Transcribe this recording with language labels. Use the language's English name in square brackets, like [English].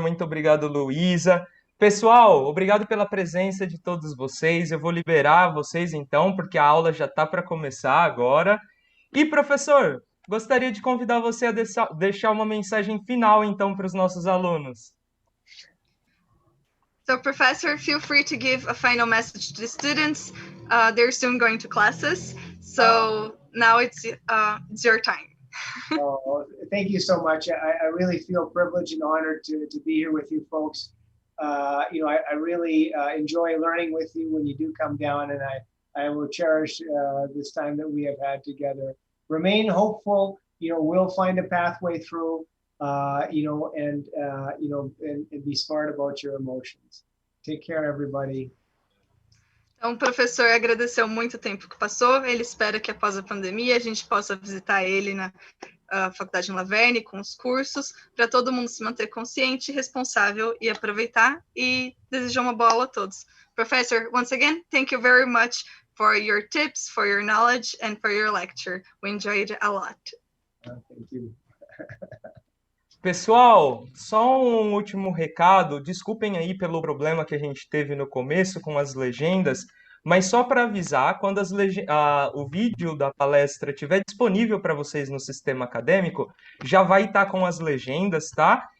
[Portuguese] Muito obrigado, Luísa. Pessoal, obrigado pela presença de todos vocês. Eu vou liberar vocês então, porque a aula já está para começar agora. E, professor, gostaria de convidar você a deixar uma mensagem final então para os nossos alunos. [English] So, Professor, feel free to give a final message to the students. They're soon going to classes, so now it's your time. Oh, thank you so much. I really feel privileged and honored to be here with you folks. I really enjoy learning with you when you do come down, and I will cherish this time that we have had together. Remain hopeful. We'll find a pathway through. And be smart about your emotions. Take care, everybody. [Portuguese] Então, o professor agradeceu muito o tempo que passou. Ele espera que após a pandemia a gente possa visitar ele na faculdade em Laverne com os cursos, para todo mundo se manter consciente, responsável e aproveitar. E desejo uma boa aula a todos. [English] Professor, once again, thank you very much for your tips, for your knowledge, and for your lecture. We enjoyed it a lot. Thank you. [Portuguese] Pessoal, só um último recado. Desculpem aí pelo problema que a gente teve no começo com as legendas, mas só para avisar, quando o vídeo da palestra estiver disponível para vocês no sistema acadêmico, já vai estar com as legendas, tá?